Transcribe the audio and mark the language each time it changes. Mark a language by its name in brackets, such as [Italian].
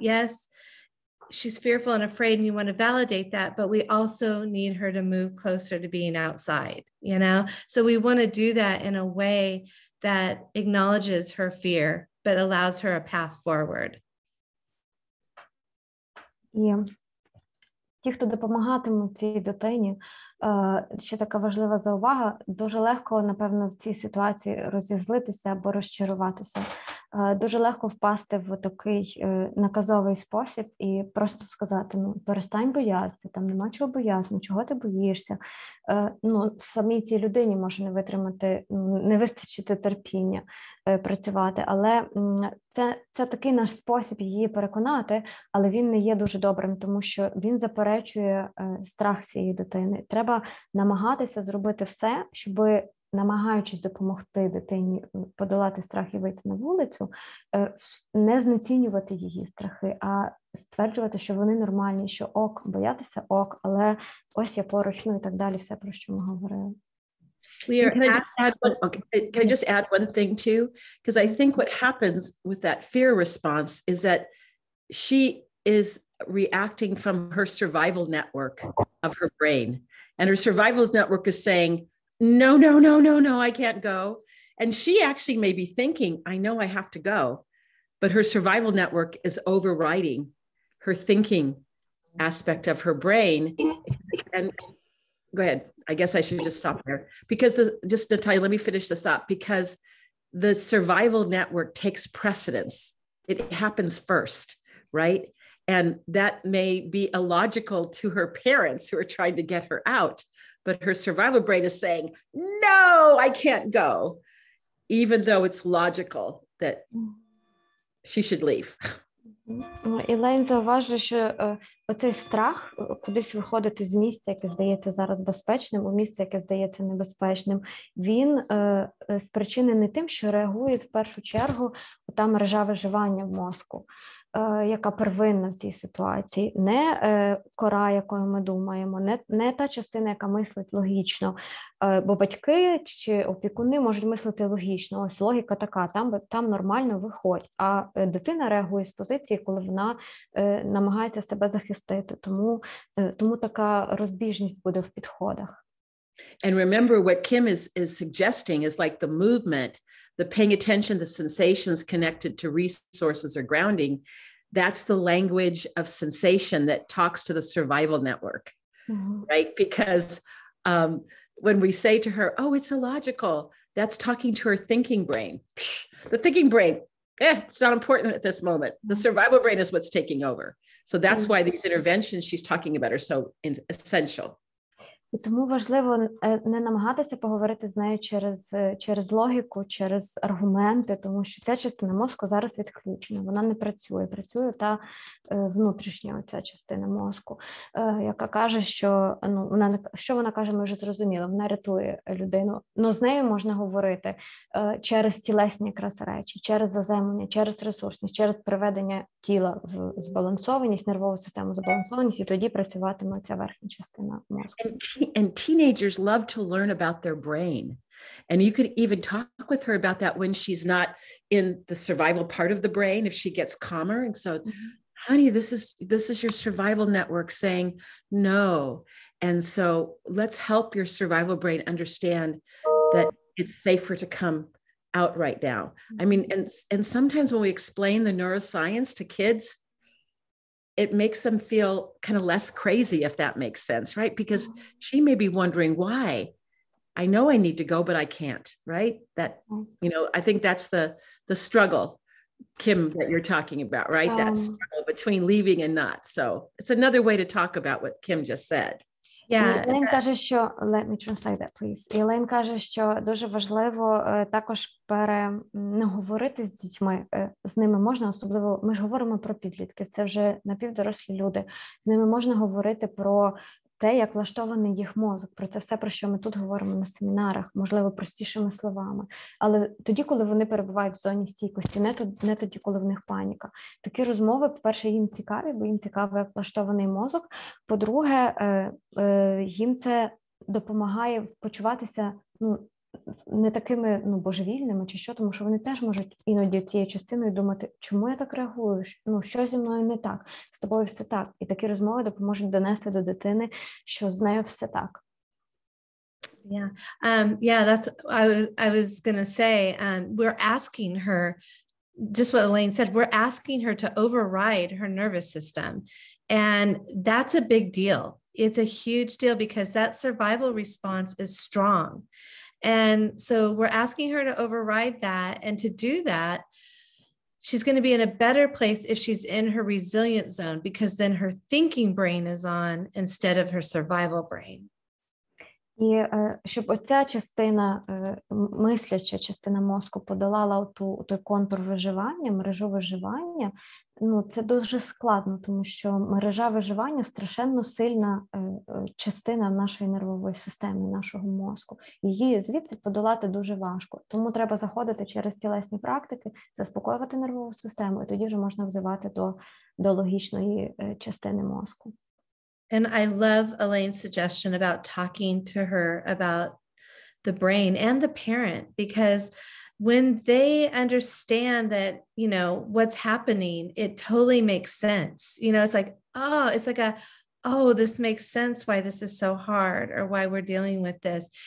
[English] Yes, she's fearful and afraid, and you want to validate that, but we also need her to move closer to being outside, So we want to do that in a way that acknowledges her fear, but allows her a path forward. [Ukrainian] І ті, хто допомагатиме цій дитині, ще така важлива заувага, дуже легко, напевно, в цій ситуації розізлитися або розчаруватися. Дуже легко впасти в такий наказовий спосіб і просто сказати, перестань боятися, там нема чого боятися, чого ти боїшся. Самій цій людині може не витримати, не вистачити терпіння працювати, але це такий наш спосіб її переконати, але він не є дуже добрим, тому що він заперечує страх цієї дитини. Треба намагатися зробити все, щоб, намагаючись допомогти дитині подолати страх і вийти на вулицю, не знецінювати її страхи, а стверджувати, що вони нормальні, що ок, боятися ок, але ось я поруч, і так далі, все, про що ми говорили. [English] Can I just add one thing too? Because I think what happens with that fear response is that she is reacting from her survival network of her brain. And her survival network is saying, no, I can't go. And she actually may be thinking, I know I have to go. But her survival network is overriding her thinking aspect of her brain. And go ahead. I guess I should just stop there. Because just Natalia, let me finish this up. Because the survival network takes precedence. It happens first, right? And that may be illogical to her parents who are trying to get her out. But her survival brain is saying, no, I can't go, even though it's logical that she should leave. [Ukrainian] Ілейн зауважує, що оцей страх кудись виходити з місця, яке здається зараз безпечним, у місце, яке здається небезпечним, він спричинений тим, що реагує в першу чергу та мережа виживання в мозку, яка первинна в цій ситуації. Не кора, якою ми думаємо, не та частина, яка мислить логічно, бо батьки чи опікуни можуть мислити логічно. Ось логіка така, там нормально виходь. А дитина реагує з позиції, коли вона намагається себе захистити. Тому така розбіжність буде в підходах. [English] And remember what Kim is suggesting is like the movement, the paying attention to sensations connected to resources or grounding. That's the language of sensation that talks to the survival network, right? Because when we say to her, oh, it's illogical, that's talking to her thinking brain. The thinking brain, it's not important at this moment. The survival brain is what's taking over. So that's why these interventions she's talking about are so essential. [Ukrainian] І тому важливо не намагатися поговорити з нею через логіку, через аргументи, тому що ця частина мозку зараз відключена, вона не працює. Працює та внутрішня ця частина мозку, яка каже, що що вона каже, ми вже зрозуміли, вона рятує людину. Ну, з нею можна говорити через тілесні якраз речі, через заземлення, через ресурсність, через приведення тіла в збалансованість, нервову систему в збалансованість, і тоді працюватиме ця верхня частина мозку. [English] And teenagers love to learn about their brain. And you could even talk with her about that when she's not in the survival part of the brain, if she gets calmer. And so, honey, this is your survival network saying no. And so let's help your survival brain understand that it's safer to come out right now. I mean, and sometimes when we explain the neuroscience to kids, it makes them feel kind of less crazy, if that makes sense, right? Because she may be wondering why. I know I need to go, but I can't, right? That, I think that's the struggle, Kim, that you're talking about, right? That struggle between leaving and not. So it's another way to talk about what Kim just said. [Ukrainian] Ілейн каже, що [English] let me translate that, please. [Ukrainian] Ілейн каже, що дуже важливо також не говорити з дітьми, з ними можна, особливо, ми ж говоримо про підлітків, це вже напівдорослі люди, з ними можна говорити про те, як влаштований їх мозок, про це все, про що ми тут говоримо на семінарах, можливо, простішими словами. Але тоді, коли вони перебувають в зоні стійкості, не тоді, коли в них паніка. Такі розмови, по-перше, їм цікаві, бо їм цікаво, як влаштований мозок. По-друге, їм це допомагає почуватися, не такими божевільними чи що, тому що вони теж можуть іноді цією частиною думати, чому я так реагую, що зі мною не так, з тобою все так. І такі розмови допоможуть донести до дитини, що з нею все так. [English] That's I was going to say, we're asking her, just what Elaine said, we're asking her to override her nervous system. And that's a big deal. It's a huge deal because that survival response is strong. And so we're asking her to override that. And to do that, she's going to be in a better place if she's in her resilient zone, because then her thinking brain is on instead of her survival brain. [Ukrainian] І щоб оця частина, мисляча частина мозку подолала той контур виживання, мережу виживання, це дуже складно, тому що мережа виживання страшенно сильна частина нашої нервової системи, нашого мозку. Її звідси подолати дуже важко. Тому треба заходити через тілесні практики, заспокоювати нервову систему, і тоді вже можна взивати до логічної частини мозку. [English] And I love Elaine's suggestion about talking to her about the brain and the parent, because when they understand that, what's happening, it totally makes sense. It's like, this makes sense why this is so hard or why we're dealing with this.